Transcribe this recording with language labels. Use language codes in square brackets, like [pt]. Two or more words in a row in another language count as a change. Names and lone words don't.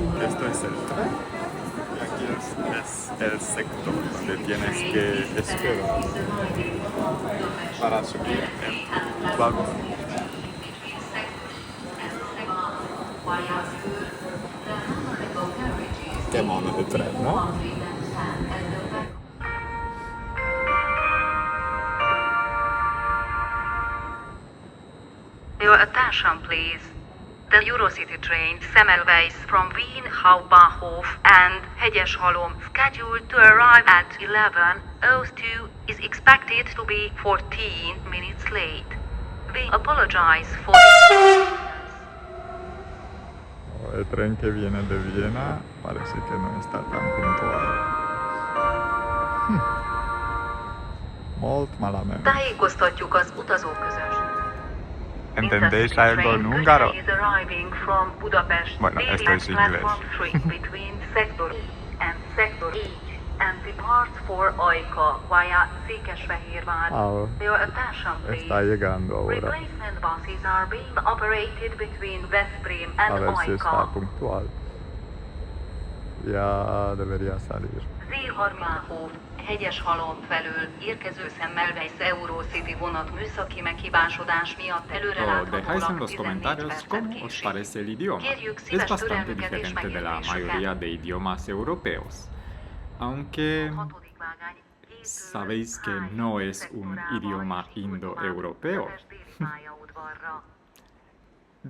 [es] Esto es el tren y aquí es el sector donde tienes que esperar para subir el vagón. Qué mono de tren, ¿no? [en] Your attention, please. The Eurocity train Semmelweis from Wien Hauptbahnhof and Hegyeshalom, scheduled to arrive at 11:02, is expected to be 14 minutes late. We apologize for this. [es] El tren que viene de Viena parece que no está tan puntual. [ca] Molt malamente. [hu] Tájékoztatjuk az utazóközönséget. [es] ¿Entendéis algo en húngaro? Bueno, esto es inglés. Está llegando ahora. A ver si está puntual. Ya debería salir. [hu] Hegyeshalom felől érkező Semmelweis Eurocity vonat műszaki meghibásodás miatt [es] Dejáis en los comentarios cómo os parece el idioma. Es bastante diferente de la mayoría de idiomas europeos. Aunque sabéis que no es un idioma indoeuropeo.